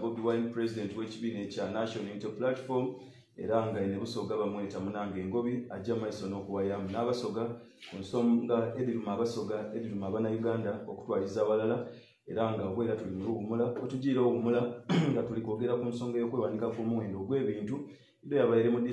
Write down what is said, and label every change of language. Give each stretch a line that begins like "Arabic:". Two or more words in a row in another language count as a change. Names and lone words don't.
Ganda: Bobi Wine president w'ekibiina ekya National Unity Platform eranga ene Busoga bamweta munange ngobi ajja maiso n'okuwayamu n'abasoga ku nsonga ediruma abasoga ediruma abana Uganda okutwaliza abalala eranga bwera tuli mu luwumula otugira obuwumula nga tuli kwogera ku nsonga y'okwewanika ku muwendo gw'ebintu ido yabaire mu